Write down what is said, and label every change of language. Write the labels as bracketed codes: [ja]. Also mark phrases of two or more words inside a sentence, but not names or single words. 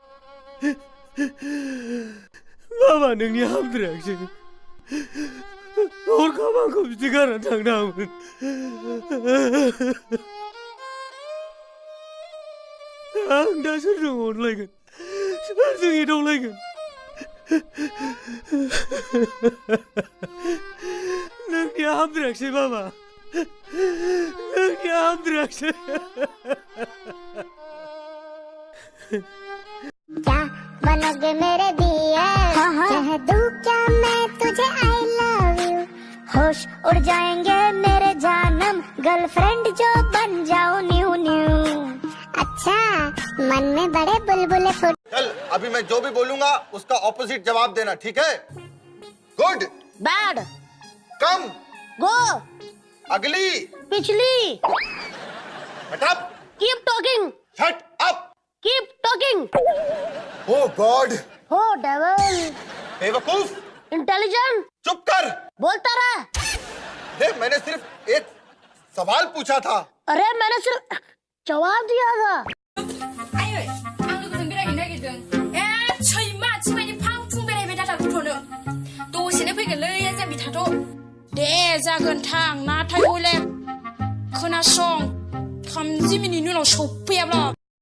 [brx] बाबा नोंनि हामद्रायाखसै हरखाब आंखौ बिदि गारना थांनाङामोन आं दा सोरजों अनलायगोन सोरजों एदावलायगोन नोंनि हामद्रायाखसै बाबा नोंनि हामद्रायाखसै [hi] क्या बनोगे मेरे दिए कह दूं क्या मैं तुझे [en] I love you [hi] होश उड़ जाएंगे मेरे जानम गर्लफ्रेंड जो बन जाओ [en] new new [hi] अच्छा मन में बड़े बुलबुले फूट चल अभी मैं जो भी बोलूंगा उसका ऑपोजिट जवाब देना ठीक है गुड [en] बैड कम गो [hi] अगली पिछली [en] shut up keep talking shut up keep talking oh god ho devil [hi] बेवकूफ इंटेलिजेंट चुप कर बोलता रहा देख मैंने सिर्फ एक सवाल पूछा था अरे मैंने सिर्फ जवाब दिया था [brx] आयै आं लोगोजों बेरायहैनो नागिरदों सैमा आथिंबायदि फां फुं बेरायबाय दादा गथ'नो दसेनो फैगोनलै जाम्बि थाथ' दे जागोन थां नाथाय हले खोनासं 30 मिनिटनि उनाव सफैयाब्ला